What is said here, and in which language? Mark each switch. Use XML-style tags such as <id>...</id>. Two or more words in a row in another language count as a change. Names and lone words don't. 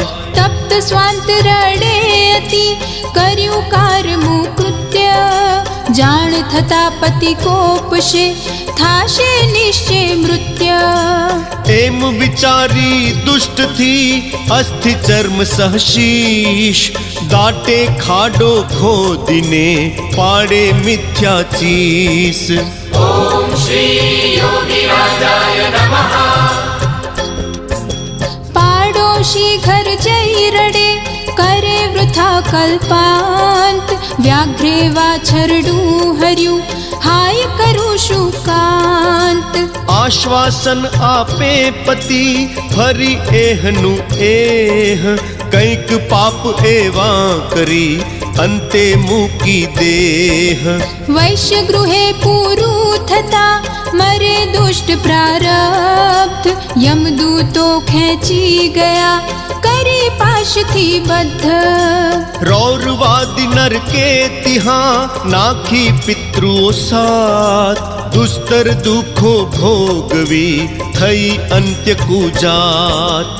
<gu>તપ્ત સ્વાંત રડે અતિ કર્યુ કાર મુકૃત્ય જાન થતા પતિ કોપશે થાશે નિશ્ચય મૃત્ય એમ વિચારી દુષ્ટ થી અસ્થિ ચર્મ સહશીષ દાટે ખાડો ખો દિને પાડે મિથ્યા ચીસ</gu> <sa>ओम श्री योगी राजाय नमः</sa> <gu>પાડોશી ઘર જઈ રડે કરે વૃથા કલ્પાંત વ્યાઘ્રે વાછરડૂ હર્યુ હાય કરૂ શુકાંત આશ્વાસન આપે પતિ ફરી એહનુ એહ કંઈક પાપ એવા કરી અંતે મૂકી દેહ. વૈશ્ય ગૃહે પૂરુ થતા મરે દુષ્ટ પ્રારબ્ધ યમદૂતો ખેચી ગયા કરી પાશ થી બદ્ધ. રૌરવાદી નરકે તિહા નાખી પિતૃઓ સાથ દુસ્તર દુખો ભોગવી થઈ અંત્ય કુજાત.</gu>